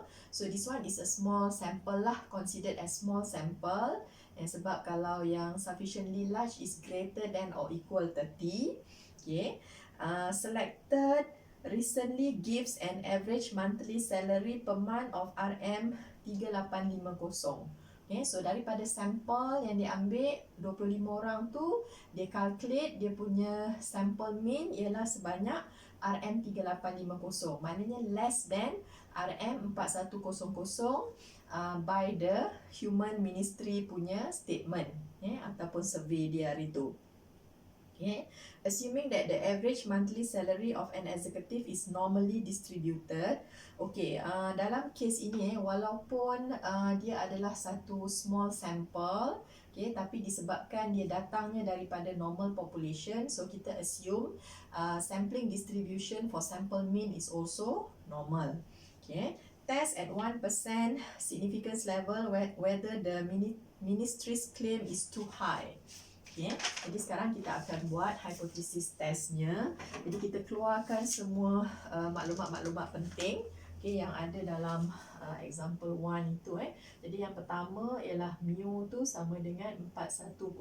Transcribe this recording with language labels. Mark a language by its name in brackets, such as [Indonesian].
[English] So this one is a small sample lah, considered as small sample. [Malay] Sebab kalau yang [English] sufficiently large is greater than or equal 30. Okay. Selected recently gives an average monthly salary per month of RM3850. [Malay] Okay, so daripada sampel yang diambil 25 orang tu, dia calculate dia punya sample mean ialah sebanyak RM3850. [English] Maknanya less than RM4100 by the Human Ministry punya statement ataupun survey [Malay] dia hari tu. [English] Okay. Assuming that the average monthly salary of an executive is normally distributed. [Malay] Okay, dalam case ini walaupun dia adalah satu small sample, okay, tapi disebabkan dia datangnya daripada normal population, so kita assume [English] sampling distribution for sample mean is also normal. [Malay] Okay. [English] Test at 1% significance level whether the ministry's claim is too high. Okay. [Malay] Jadi sekarang kita akan buat hypothesis testnya. Jadi kita keluarkan semua maklumat-maklumat penting, okay, yang ada dalam example 1 itu. Jadi yang pertama ialah mu tu sama dengan 4100.